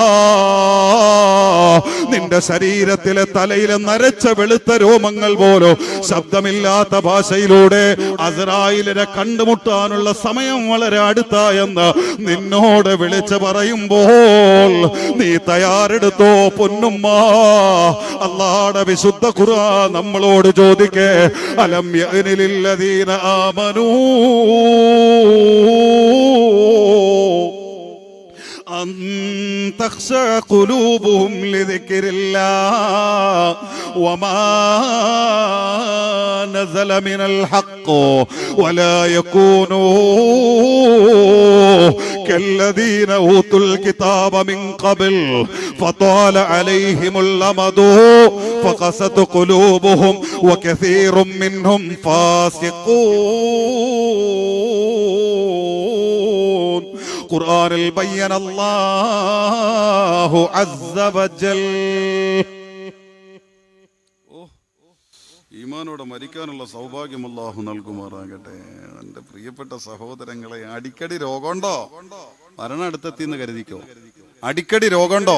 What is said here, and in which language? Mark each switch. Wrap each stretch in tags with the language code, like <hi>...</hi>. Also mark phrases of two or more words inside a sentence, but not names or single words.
<ml>നിന്റെ ശരീരത്തിലെ തലയിലെ നരച്ച വെളുത്ത രോമങ്ങൾ പോലും ശബ്ദമില്ലാത്ത ഭാഷയിലൂടെ അസ്രായീലിനെ കണ്ടുമുട്ടാനുള്ള സമയം വളരെ അടുത്തായെന്ന് നിന്നോട് വിളിച്ചു പറയുമ്പോൾ നീ തയ്യാറെടുത്തോ പൊന്നുമ്മ. അല്ലാഹുവിന്റെ വിശുദ്ധ ഖുർആൻ നമ്മളോട് ചോദിക്കേ,</ml> <ar>ألم يأن للذين آمنوا أن تخشع قلوبهم لذكر الله وما نزل من الحق ولا يكونوا كالذين أوتوا الكتاب من قبل فطال عليهم الأمد فقست قلوبهم وكثير منهم فاسقون. ഖുർആനിൽ بيّن الله عزّ وجلّ.</ar> <ml>ഈമാനോടെ മരിക്കാനുള്ള സൗഭാഗ്യം അല്ലാഹു നൽകുമാറാകട്ടെ. എൻ്റെ പ്രിയപ്പെട്ട സഹോദരങ്ങളെ, അടിക്കടി രോഗമുണ്ടോ? മരണം അടുത്തെത്തിന്ന് കരുതിക്കോ. അടിക്കടി രോഗമുണ്ടോ?</ml>